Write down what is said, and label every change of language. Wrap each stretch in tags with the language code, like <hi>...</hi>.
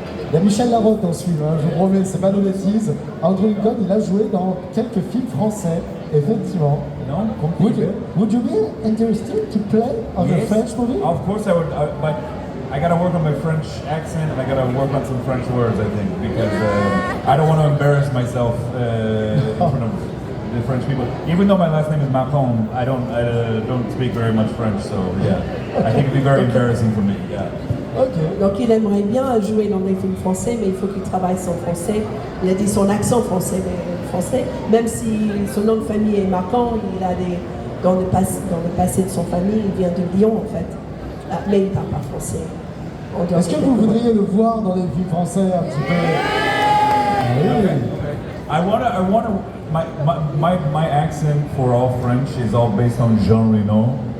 <fr>Il y a Michel Larocque dans ce film, hein, je vous promets, c'est pas de bêtises. Andrew Lincoln, il a joué dans quelques films français, effectivement.</fr> <en>No? Would you be interested to play on a French movie? Of course I would, but I gotta work on my French accent and I gotta work on some French words, I think, because I don't want to embarrass myself in front of the French people. Even though my last name is Marquand, I don't speak very much French, so yeah, I think it'd be very embarrassing for me. Yeah. Okay.</en> <fr>Donc il aimerait bien jouer dans des films français, mais il faut qu'il travaille son français. Il a dit son accent français, même si son nom de famille est Marquand, il a dans le passé de son famille, il vient de Lyon en fait, mais il ne parle pas français. Est-ce que vous voudriez le voir dans des films français un petit peu? Oui.</fr> <en>I wanna. My accent for all French is all based on Jean Reno.</en>